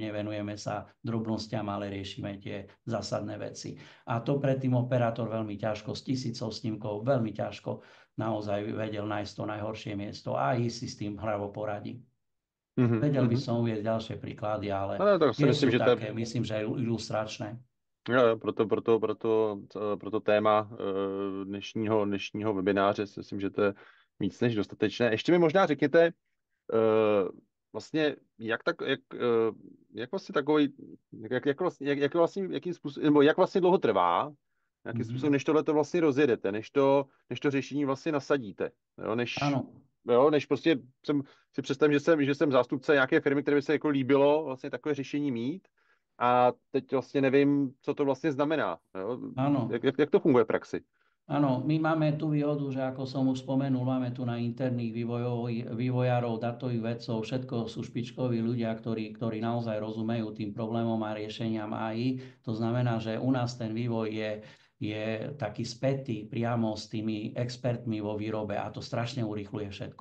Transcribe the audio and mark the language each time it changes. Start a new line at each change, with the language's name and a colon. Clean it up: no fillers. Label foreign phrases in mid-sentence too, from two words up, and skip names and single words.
Slovak: Nevenujeme sa drobnostiam, ale riešime tie zásadné veci. A to predtým operátor veľmi ťažko, z 1000 snímkov, veľmi ťažko naozaj vedel nájsť to najhoršie miesto a ísť si s tým hravo poradí. Vedel by som uvieť ďalšie príklady, ale sú také, myslím, že ilustračné.
Czech: Jo, pro to téma dnešního webináře si myslím, že to je víc než dostatečné. Ještě mi možná řekněte, vlastně, jak vlastně dlouho trvá, jakým způsobem, než tohle to vlastně rozjedete, než to řešení vlastně nasadíte, jo, než prostě si představím, že jsem zástupce nějaké firmy, které by se jako líbilo vlastně takové řešení mít, a teď vlastně nevím, co to vlastně znamená. Jo? Jak to funguje v praxi?
Slovak: Áno, my máme tú výhodu, že ako som už spomenul, máme tu na interných vývojárov, datových vedcov, všetko sú špičkoví ľudia, ktorí naozaj rozumejú tým problémom a riešeniam AI. To znamená, že u nás ten vývoj je taký spätý priamo s tými expertmi vo výrobe a to strašne urýchľuje všetko.